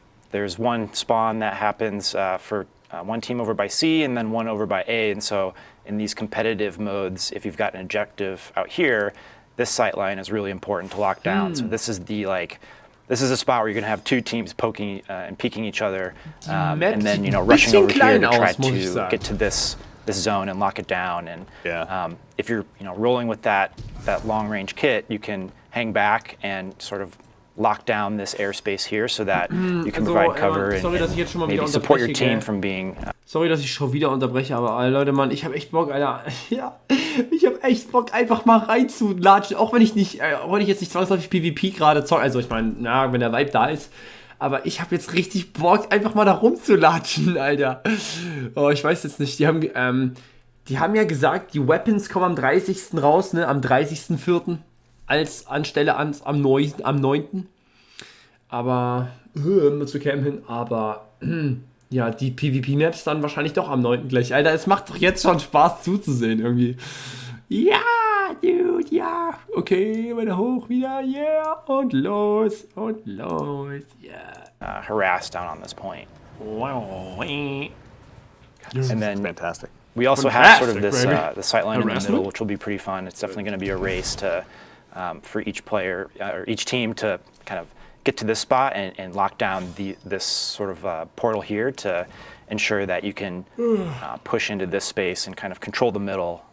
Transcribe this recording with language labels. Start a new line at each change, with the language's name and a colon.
English: There's one spawn that happens for one team over by C and then one over by A, and so in these competitive modes, if you've got an objective out here, this sightline is really important to lock down. So this is a spot where you're going to have 2 teams poking and peeking each other, and then rushing over here to try to get to this zone and lock it down. And if you're rolling with that long range kit, you can hang back and sort of lock down this airspace here so that you can provide cover and maybe support your team from being...
German: Sorry, dass ich schon wieder unterbreche, aber Leute, Mann, ich habe echt Bock, Alter. Ja, ich habe echt Bock, einfach mal reinzulatschen, auch wenn ich jetzt nicht zwangsläufig PvP gerade zocke. Also ich meine, wenn der Vibe da ist. Aber ich habe jetzt richtig Bock, einfach mal da rumzulatschen, Alter. Oh, ich weiß jetzt nicht, die haben ja gesagt, die Weapons kommen am 30. raus, ne, am 30.04. anstelle am 9. Aber, zu Cam hin, aber, ja, die PvP-Maps dann wahrscheinlich doch am 9. gleich. Alter, es macht doch jetzt schon Spaß zuzusehen, irgendwie. Ja, dude, ja. Okay, weiter hoch wieder, yeah. Und los, yeah.
English: harassed down on this point. Wow. And then Fantastic. we also have sort of this the sightline in the middle, which will be pretty fun. It's definitely going to be a race to for each player or each team to kind of get to this spot and lock down this sort of portal here to ensure that you can push into this space and kind of control the middle.